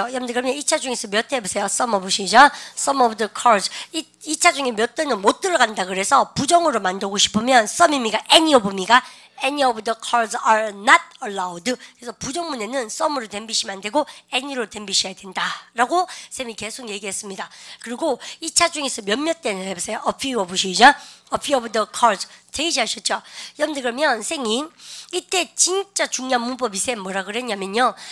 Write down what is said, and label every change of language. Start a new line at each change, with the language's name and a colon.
Korean: 여러분들 그러면 2차 중에서 몇 대 해보세요.
English: some of
Korean: 시작.
English: some of the cars
Korean: 2차 중에 몇 대는 못 들어간다 그래서 부정으로 만들고 싶으면 some입니까? any of입니까?
English: Any of the cars are not allowed.
Korean: 그래서 부정문에는 some으로 댐비시면 안 되고 any로 댐비셔야 된다라고 쌤이 계속 얘기했습니다. 그리고 2차 중에서 몇몇 대는 해보세요.
English: A few of 시작. A few of the cars.
Korean: 대기하셨죠? 여러분들 그러면 쌤이 이때 진짜 중요한 문법이 쌤 뭐라 그랬냐면요.